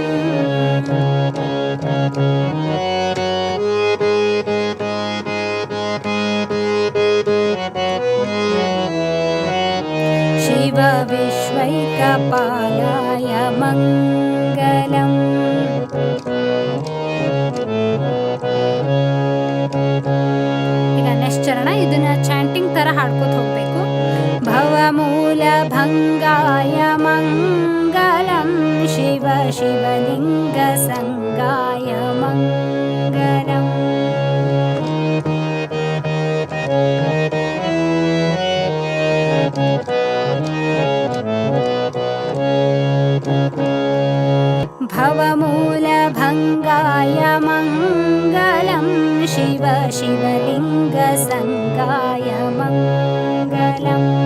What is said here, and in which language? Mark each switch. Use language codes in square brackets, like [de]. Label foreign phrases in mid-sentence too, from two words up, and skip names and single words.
[sa] शिव विश्वैकपालाय मंगलम्. [kn] ಈಗ ನೆಕ್ಸ್ಟ್ ಚರಣ. ಇದನ್ನ ಚಾಂಟಿಂಗ್ ತರ ಹಾಡ್ಕೋತ ಹೋಗ್ಬೇಕು. [sa] ಭವಮೂಲ ಭಂಗಾಯ ಮಂಗಲಂ ಶಿವ ಶಿವಲಿಂಗ ಸಂಗಾಯ ಮಂಗಲಂ. भवमूलभङ्गाय मङ्गलं शिव शिवलिङ्गसङ्गाय मङ्गलम्.